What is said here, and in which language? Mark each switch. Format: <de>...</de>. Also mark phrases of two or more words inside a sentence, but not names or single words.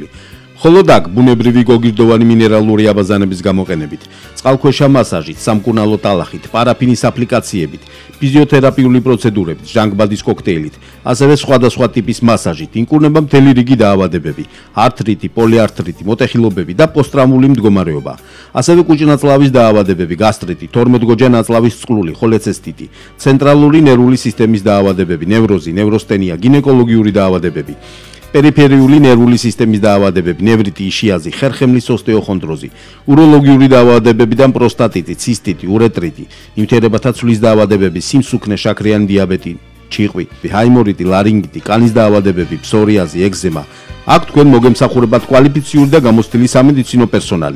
<ka>ხოლო აქ ბუნებრივი გოგირდოვანი მინერალური აბაზანების გამოყენებით, წყალქვეშა მასაჟით, სამკურნალო ტალახით, პარაფინის აპლიკაციებით, ფიზიოთერაპიული პროცედურებით, ჟანგბადის კოქტეილით, ასევე სხვადასხვა ტიპის მასაჟით ინკურნება მთელი რიგი დაავადებები, ართრიტი, პოლიართრიტი, მოტეხილობები და პოსტტრავმული მდგომარეობა. ასევე კუჭნაწლავის დაავადებები, გასტრიტი, 12-გოჯა ნაწლავის წყლული, холецистიტი, ცენტრალური ნერვული სისტემის დაავადებები, ნევროზი, ნევროსტენია, გინეკოლოგიური დაავადებები. პერიფერიული ნერვული სისტემის დაავადებები, ნევრიტი, იშიაზი, ხერხემლის ოსტეოხონდროზი, უროლოგიური დაავადებებიდან პროსტატიტი, ცისტიტი, ურეტრიტი, ნივთიერებათა ცვლის დაავადებები, სიმსუქნე, შაქრიანი დიაბეტი, ჩიყვი, ჰაიმორიტი, ლარინგიტი, კანის დაავადებები, ფსორიაზი, ეგზემა. აქ თქვენ მოგემსახურებათ კვალიფიციური და გამოცდილი სამედიცინო პერსონალი.</ka>